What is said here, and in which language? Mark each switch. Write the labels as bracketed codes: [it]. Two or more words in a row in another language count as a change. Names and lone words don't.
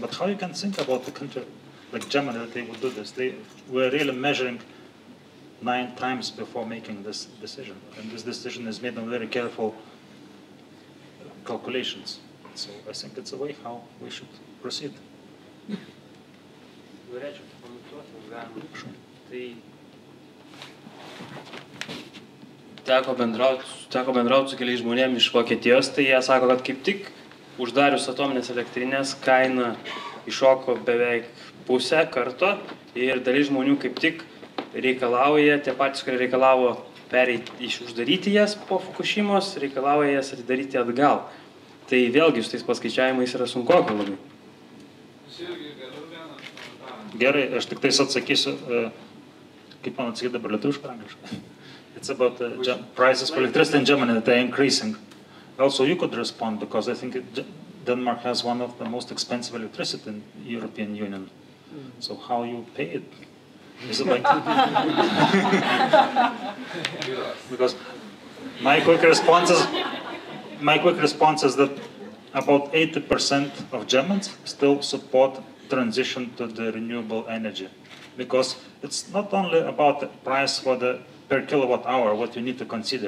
[en] But how you can think about the country like Germany that they would do this? They were really measuring 9 times before making this decision, and this decision is made on very careful calculations. So I think it's a way how we should proceed. [lt] Norėčiau pakomentuoti, galima. Tai teko bendrauti su keliais žmonėmis iš Vokietijos, tai jie sako, kad kaip tik uždarius atominės elektrinės kaina iššoko beveik pusę karto ir dalis žmonių kaip tik reikalauja, tie patys, kurie reikalavo pereiti uždaryti jas po Fukushimos, reikalauja jas atidaryti atgal. Tai vėlgi su tais paskaičiavimais yra sunkoka labai. Gerai, aš tik tais atsakysiu, kaip man atsakyti dabar lietuviškai angliškai. [en] It's about the prices for electricity in Germany that they're increasing. Also, you could respond because I think Denmark has one of the most expensive electricity in the European Union. So how you pay it? Is it like... Because my quick response is that about 80% of Germans still support transition to the renewable energy, because it's not only about the price for the per kilowatt hour, what you need to consider.